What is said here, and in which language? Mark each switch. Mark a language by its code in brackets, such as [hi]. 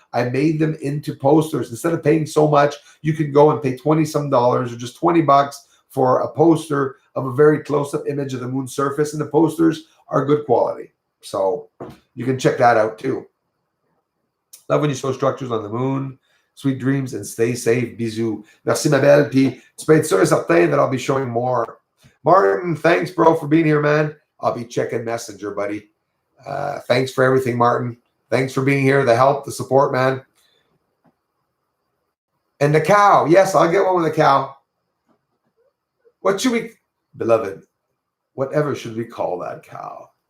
[en] I made them into posters. Instead of paying so much, you can go and pay $20-some or just $20 for a poster of a very close-up image of the moon surface, and the posters are good quality. So you can check that out too. Love when you show structures on the moon. Sweet dreams and stay safe. [fr] Bisous. Merci, ma belle. Puis tu peux être sûr et certain [en] that I'll be showing more. Martin, thanks, bro, for being here, man. I'll be checking Messenger, buddy. Thanks for everything, Martin. Thanks for being here, the help, the support, man. And the cow. Yes, I'll get one with the cow. What should we, beloved, whatever should we call that cow?